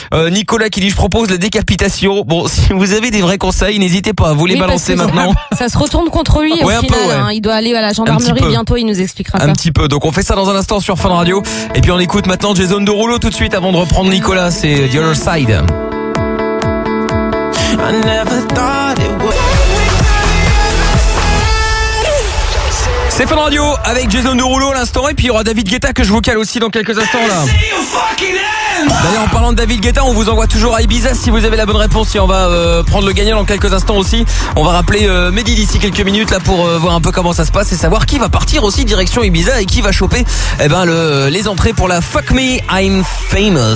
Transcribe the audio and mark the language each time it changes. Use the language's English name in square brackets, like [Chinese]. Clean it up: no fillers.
[French] Nicolas qui dit je propose la décapitation. Bon, si vous avez des vrais conseils, n'hésitez pas à vous les balancer maintenant. Ça se retourne contre lui au final. Ouais. Hein, il doit aller à la gendarmerie bientôt, il nous expliquera ça. Un petit peu. Donc on fait ça dans un instant sur Fun Radio. Et puis on écoute maintenant Jason Derulo tout de suite avant de reprendre Nicolas. C'est The Other Side. [English] I never thought it would. [French] C'est Fun Radio avec Jason Derulo à l'instant. Et puis il y aura David Guetta que je vous cale aussi dans quelques instants là. D'ailleurs, en parlant de David Guetta, on vous envoie toujours à Ibiza si vous avez la bonne réponse. Et on va prendre le gagnant dans quelques instants aussi. On va rappeler Mehdi d'ici quelques minutes là pour voir un peu comment ça se passe et savoir qui va partir aussi direction Ibiza et qui va choper eh ben, les entrées pour la Fuck Me I'm Famous.